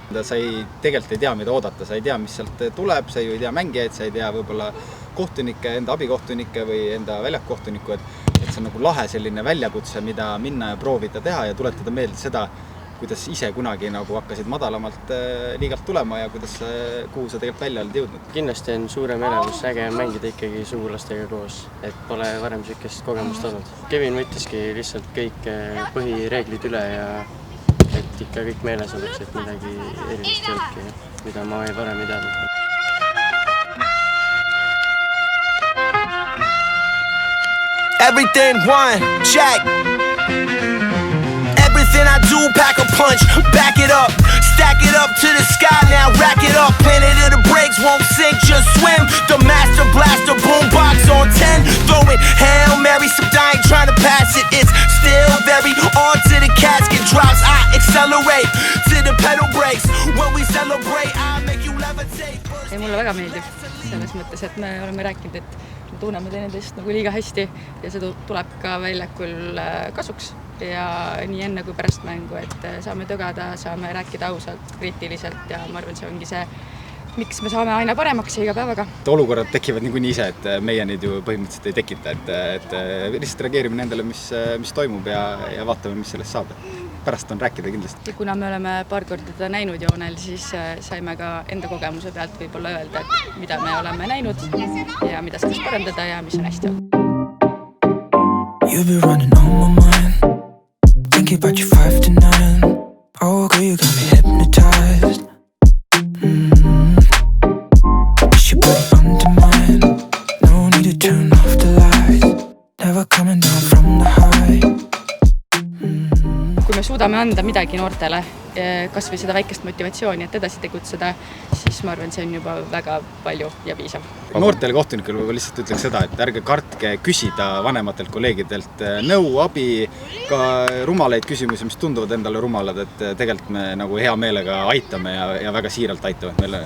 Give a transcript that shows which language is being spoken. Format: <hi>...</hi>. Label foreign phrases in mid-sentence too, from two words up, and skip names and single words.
<et>Sa tegelikult ei tea, mida oodata, sa ei tea, mis sealt tuleb, sa ju ei tea mängijaid, sa ei tea võib-olla kohtunikke, enda abikohtunikke või enda väljakkohtuniku, et see on nagu lahe selline väljakutse, mida minna ja proovida teha ja tuletada meelde seda, kuidas ise kunagi nagu hakkasid madalamalt liigalt tulema ja kuhu sa tegelikult välja oled jõudnud. Kindlasti on suurem elevus, äge mängida ikkagi sugulastega koos, et pole varem sellist kogemust olnud. Kevin võttiski lihtsalt kõik põhireeglid üle ja et ikka kõik meeles oleks, et midagi erilist ei olnudki, mida ma varem ei teadnud.</et> <en>Everything one, check. Everything I do, pack a punch, back it up, stack it up to the sky, now rack it up. Planet of the brakes, won't sink, just swim. The master blaster, boombox on 10, throwing Hail Mary, some I ain't trying to pass it. It's still very on to the casket drops. I accelerate to the pedal brakes. When we celebrate, I make you levitate.</en> <et>Mulle väga meeldib selles mõttes, et me oleme rääkinud, et me tunneme teineteist nagu liiga hästi ja see tuleb ka väljakul kasuks ja nii enne kui pärast mängu, et saame tögada, saame rääkida ausalt, kriitiliselt ja ma arvan, see ongi see, miks me saame aina paremaks iga päevaga. Olukorrad tekivad niikuinii ise, et meie neid ju põhimõtteliselt ei tekita, et lihtsalt reageerime nendele, mis toimub ja vaatame, mis sellest saab. Pärast on rääkida kindlasti. Kuna me oleme paar korda teda näinud joonel, siis saime ka enda kogemuse pealt võib-olla öelda, et mida me oleme näinud ja mida sellest parandada ja mis on hästi olnud.</et> <en>You've been running on my mind, thinking about you 5 to 9. Oh girl, you got me hypnotized. Wish your body under mine. No need to turn off the lights. Never coming down from the high.</en> <et>Kui me suudame anda midagi noortele, kas või seda väikest motivatsiooni, et edasi tegutseda, siis ma arvan, see on juba väga palju ja piisav. Noortele kohtunikele lihtsalt ütleks seda, et ärge kartke küsida vanematelt kolleegidelt nõu, abi, ka rumalaid küsimusi, mis tunduvad endale rumalad, et tegelikult me nagu hea meelega aitame ja väga siiralt aitame.</et>